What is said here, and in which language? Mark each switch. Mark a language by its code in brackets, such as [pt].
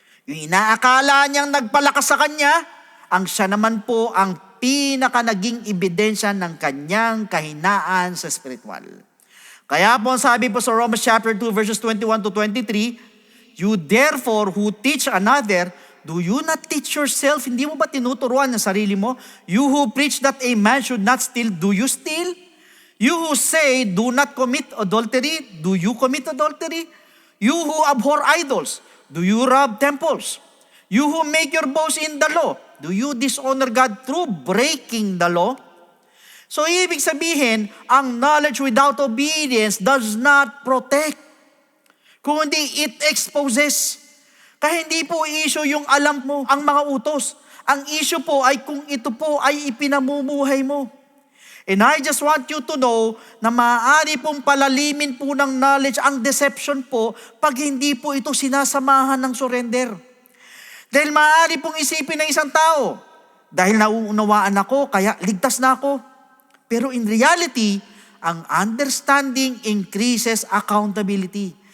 [tl] Yung inaakala niyang nagpalakas sa Kanya, ang siya naman po ang pinaka naging ebidensya ng kanyang kahinaan sa spiritual. Kaya po sabi po sa [en] Romans chapter 2 verses 21 to 23, "You therefore who teach another, do you not teach yourself?" [tl] Hindi mo ba tinuturuan ang sarili mo? [en] "You who preach that a man should not steal, do you steal? You who say, do not commit adultery, do you commit adultery? You who abhor idols, do you rob temples? You who make your boast in the law, Do you dishonor God through breaking the law? So [tl] ibig sabihin, ang [en] knowledge without obedience does not protect, kundi it exposes. [tl] Kaya hindi po issue yung alam mo ang mga utos. Ang issue po ay kung ito po ay ipinamumuhay mo. [en] And I just want you to know [tl] na maaari pong palalimin po ng knowledge ang deception po pag hindi po ito sinasamahan ng surrender. Dahil maaari pong isipin ng isang tao, dahil nauunawaan ako, kaya ligtas na ako. [en] Pero in reality, ang understanding increases accountability.